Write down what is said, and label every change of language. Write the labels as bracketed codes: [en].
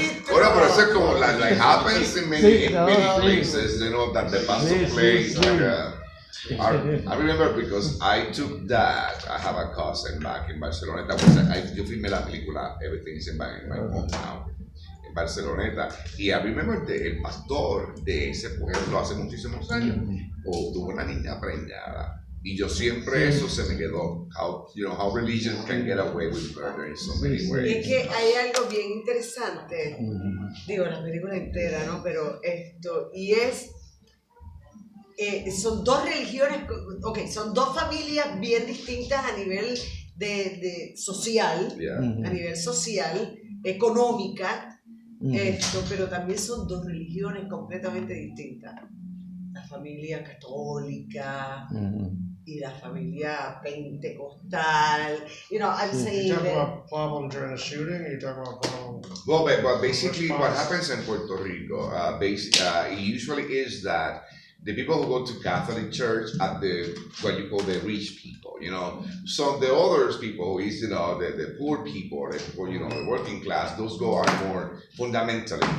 [es] Bueno, pero eso es como [en] like happens in many places, you know, that the pastor plays like I remember because I took that. I have a cousin back in Barcelona. [es] Yo filmé la película Everything is in my hometown en Barceloneta. Y [en] I remember [es] el pastor de ese pueblo hace muchísimos años tuvo una niña preñada. Y yo siempre eso se me quedó. [en] How religion can get away with murder in so many ways. [es] Y es que hay algo bien interesante, digo, la película entera, ¿no? Pero esto, y es, son dos religiones, son dos familias bien distintas a nivel de social, a nivel social, económica, pero también son dos religiones completamente distintas. La familia católica y la familia pentecostal. [en] I'm saying You talk that. about problem during the shooting, or you talk about problem? Well, but basically what happens in Puerto Rico, it usually is that the people who go to Catholic Church are what you call the rich people, So the other people is, the poor people, the working class, those are more fundamentalist.